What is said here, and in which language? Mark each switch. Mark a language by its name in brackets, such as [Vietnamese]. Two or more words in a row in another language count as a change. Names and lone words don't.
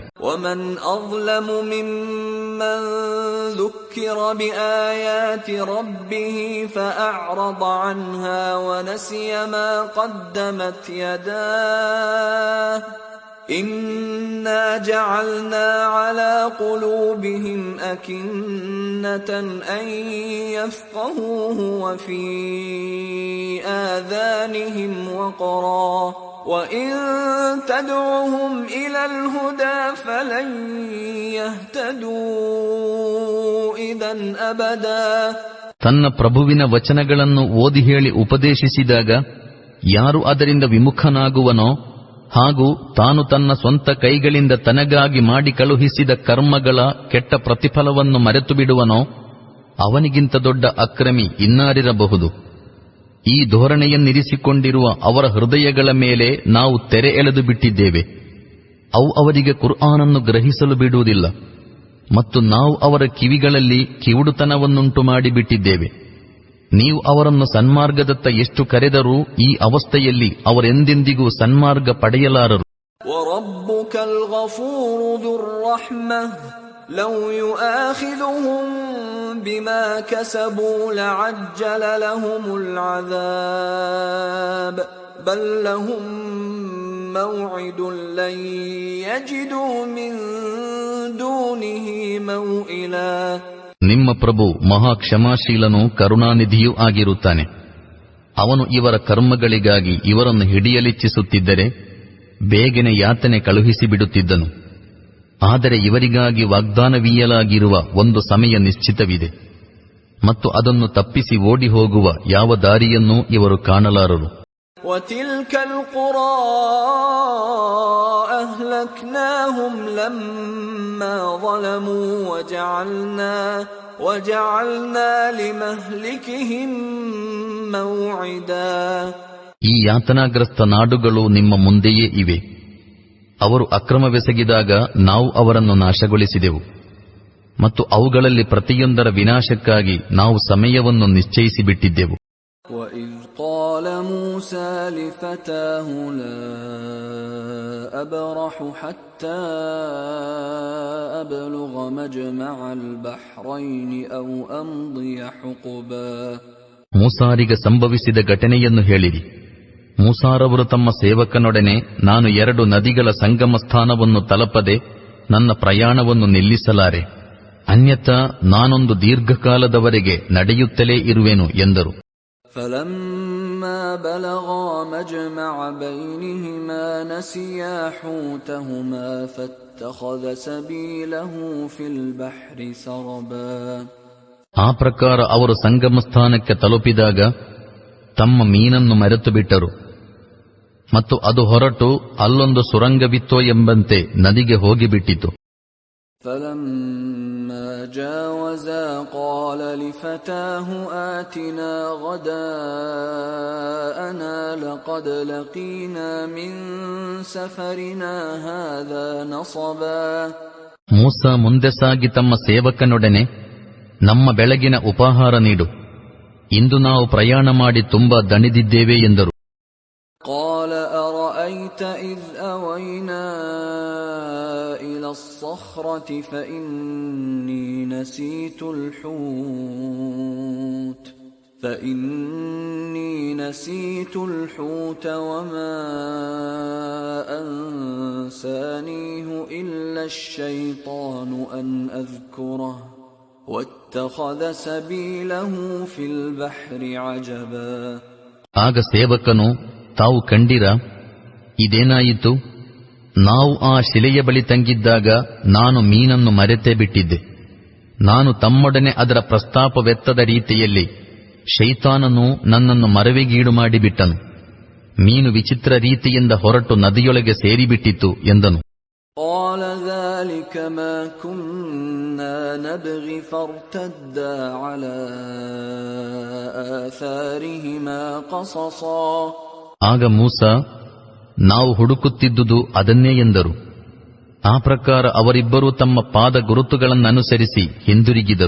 [Arabic] وَمَنْ أَظْلَمُ مِمَّنْ ذُكِّرَ بِآيَاتِ رَبِّهِ فَأَعْرَضَ عَنْهَا وَنَسِيَ مَا قَدَّمَتْ يَدَاهُ إِنَّا جَعَلْنَا عَلَى قُلُوبِهِمْ أَكِنَّةً أَن يَفْقَهُوهُ وَفِي آذَانِهِمْ وَقْرًا وَإِن تَدْعُهُمْ إِلَى الْهُدَى فَلَن يَهْتَدُوا إِذًا أَبَدًا. [Kannada] ತನ್ನ ಪ್ರಭುವಿನ ವಚನಗಳನ್ನು ಓದಿ ಹೇಳಿ ಉಪದೇಶಿಸಿದಾಗ ಯಾರು ಅದರಿಂದ ವಿಮುಖನಾಗುವನೋ ಹಾಗೂ ತಾನು ತನ್ನ ಸ್ವಂತ ಕೈಗಳಿಂದ ತನಗಾಗಿ ಮಾಡಿ ಕಳುಹಿಸಿದ ಕರ್ಮಗಳ ಕೆಟ್ಟ ಪ್ರತಿಫಲವನ್ನು ಮರೆತು ಬಿಡುವನೋ ಅವನಿಗಿಂತ ದೊಡ್ಡ ಅಕ್ರಮಿ ಇನ್ನಾರಿರಬಹುದು. ಈ ಧೋರಣೆಯನ್ನಿರಿಸಿಕೊಂಡಿರುವ ಅವರ ಹೃದಯಗಳ ಮೇಲೆ ನಾವು ತೆರೆ ಎಳೆದು ಬಿಟ್ಟಿದ್ದೇವೆ. ಅವು ಅವರಿಗೆ ಕುರ್ಆನನ್ನು ಗ್ರಹಿಸಲು ಬಿಡುವುದಿಲ್ಲ ಮತ್ತು ನಾವು ಅವರ ಕಿವಿಗಳಲ್ಲಿ ಕಿವುಡುತನವನ್ನುಂಟು ಮಾಡಿಬಿಟ್ಟಿದ್ದೇವೆ. ನೀವು ಅವರನ್ನು ಸನ್ಮಾರ್ಗದತ್ತ ಎಷ್ಟು ಕರೆದರೂ ಈ ಅವಸ್ಥೆಯಲ್ಲಿ ಅವರೆಂದೆಂದಿಗೂ ಸನ್ಮಾರ್ಗ ಪಡೆಯಲಾರರು. [Arabic] وَرَبُّكَ الْغَفُورُ ذُو الرَّحْمَةِ لَوْ يُؤَاخِذُهُم بِمَا كَسَبُوا لَعَجَّلَ لَهُمُ الْعَذَابَ بَل لَّهُم مَّوْعِدٌ لَّن يَجِدُوا مِن دُونِهِ مَوْئِلًا. [Kannada] ನಿಮ್ಮ ಪ್ರಭು ಮಹಾ ಕ್ಷಮಾಶೀಲನೂ ಕರುಣಾನಿಧಿಯೂ ಆಗಿರುತ್ತಾನೆ. ಅವನು ಇವರ ಕರ್ಮಗಳಿಗಾಗಿ ಇವರನ್ನು ಹಿಡಿಯಲಿಚ್ಛಿಸುತ್ತಿದ್ದರೆ ಬೇಗನೆ ಯಾತನೆ ಕಳುಹಿಸಿಬಿಡುತ್ತಿದ್ದನು. ಆದರೆ ಇವರಿಗಾಗಿ ವಾಗ್ದಾನವೀಯಲಾಗಿರುವ ಒಂದು ಸಮಯ ನಿಶ್ಚಿತವಿದೆ ಮತ್ತು ಅದನ್ನು ತಪ್ಪಿಸಿ ಓಡಿ ಹೋಗುವ ಯಾವ ದಾರಿಯನ್ನೂ ಇವರು ಕಾಣಲಾರರು. [Arabic] وَتِلْكَ الْقُرَى أَهْلَكْنَاهُمْ لَمَّا ظَلَمُوا وَجَعَلْنَا لِمَهْلِكِهِمْ مَوْعِدًا. [Kannada] ಈ ಯಾತನಾಗ್ರಸ್ತ ನಾಡುಗಳು ನಿಮ್ಮ ಮುಂದೆಯೇ ಇವೆ. ಅವರು ಅಕ್ರಮವೆಸಗಿದಾಗ ನಾವು ಅವರನ್ನು ನಾಶಗೊಳಿಸಿದೆವು ಮತ್ತು ಅವುಗಳಲ್ಲಿ ಪ್ರತಿಯೊಂದರ ವಿನಾಶಕ್ಕಾಗಿ ನಾವು ಸಮಯವನ್ನು ನಿಶ್ಚಯಿಸಿಬಿಟ್ಟಿದ್ದೆವು. [Arabic] وَإِذْ قَالَ مُوسَى لِفَتَاهُ لَا أَبْرَحُ حَتَّى أَبْلُغَ مَجْمَعَ الْبَحْرَيْنِ أَوْ أَمْضِيَ حُقُبًا. [Kannada] ಮೂಸಾರಿಗೆ ಸಂಭವಿಸಿದ ಘಟನೆಯನ್ನು ಹೇಳಿರಿ. ಮೂಸಾರವರು ತಮ್ಮ ಸೇವಕನೊಡನೆ ನಾನು 2 ನದಿಗಳ ಸಂಗಮ ಸ್ಥಾನವನ್ನು ತಲುಪದೆ ನನ್ನ ಪ್ರಯಾಣವನ್ನು ನಿಲ್ಲಿಸಲಾರೆ, ಅನ್ಯಥಾ ನಾನೊಂದು ದೀರ್ಘಕಾಲದವರೆಗೆ ನಡೆಯುತ್ತಲೇ ಇರುವೆನು ಎಂದರು. [Arabic] فَلَمَّا بَلَغَا مَجْمَعَ بَيْنِهِمَا نَسِيَا حُوتَهُمَا فَاتَّخَذَ سَبِيلَهُ فِي الْبَحْرِ سَرَبًا. [Kannada] ಆ ಪ್ರಕಾರ ಅವರು ಸಂಗಮ ಸ್ಥಾನಕ್ಕೆ ತಲುಪಿದಾಗ ತಮ್ಮ ಮೀನನ್ನು ಮರೆತು ಬಿಟ್ಟರು ಮತ್ತು ಅದು ಹೊರಟು ಅಲ್ಲೊಂದು ಸುರಂಗವಿತ್ತೋ ಎಂಬಂತೆ ನದಿಗೆ ಹೋಗಿಬಿಟ್ಟಿತು. [Arabic] فَلَمَّا جَاوَزَا قَالَ لِفَتَاهُ آتِنَا غَدَاءَنَا لَقَدْ لَقِينَا مِنْ سَفَرِنَا هَذَا نَصَبًا. [Kannada] ಮೂಸಾ ಮುಂದೆ ಸಾಗಿ ತಮ್ಮ ಸೇವಕನೊಡನೆ ನಮ್ಮ ಬೆಳಗಿನ ಉಪಹಾರ ನೀಡು, ಇಂದು ನಾವು ಪ್ರಯಾಣ ಮಾಡಿ ತುಂಬಾ ದಣಿದಿದ್ದೇವೆ ಎಂದರು. [Arabic] قَالَ أَرَأَيْتَ إِذْ أَوَيْنَا إِلَى الصَّخْرَةِ فَإِنِّي نَسِيتُ الْحُوتَ وَمَا أَنسَانِيهُ إِلَّا الشَّيْطَانُ أَنْ أَذْكُرَهُ وَاتَّخَذَ سَبِيلَهُ فِي الْبَحْرِ عَجَبًا. [Kannada] ಆಗ ಸೇವಕನು, ತಾವು ಕಂಡಿರ, ಇದೇನಾಯಿತು? ನಾವು ಆ ಶಿಲೆಯ ಬಳಿ ತಂಗಿದ್ದಾಗ ನಾನು ಮೀನನ್ನು ಮರೆತೇ ಬಿಟ್ಟಿದ್ದೆ. ನಾನು ತಮ್ಮೊಡನೆ ಅದರ ಪ್ರಸ್ತಾಪವೆತ್ತದ ರೀತಿಯಲ್ಲಿ ಶೈತಾನನು ನನ್ನನ್ನು ಮರವಿಗೀಡು ಮಾಡಿಬಿಟ್ಟನು. ಮೀನು ವಿಚಿತ್ರ ರೀತಿಯಿಂದ ಹೊರಟು ನದಿಯೊಳಗೆ ಸೇರಿಬಿಟ್ಟಿತು ಎಂದನು. [Arabic] قال ذلك ما كنا نبغي فارتدا على آثارهما قصصا. [Kannada] ಆಗ ಮೂಸ, ನಾವು ಹುಡುಕುತ್ತಿದ್ದುದು ಅದನ್ನೇ ಎಂದರು. ಆ ಪ್ರಕಾರ ಅವರಿಬ್ಬರೂ ತಮ್ಮ ಪಾದ ಗುರುತುಗಳನ್ನನುಸರಿಸಿ ಹಿಂದಿರುಗಿದರು.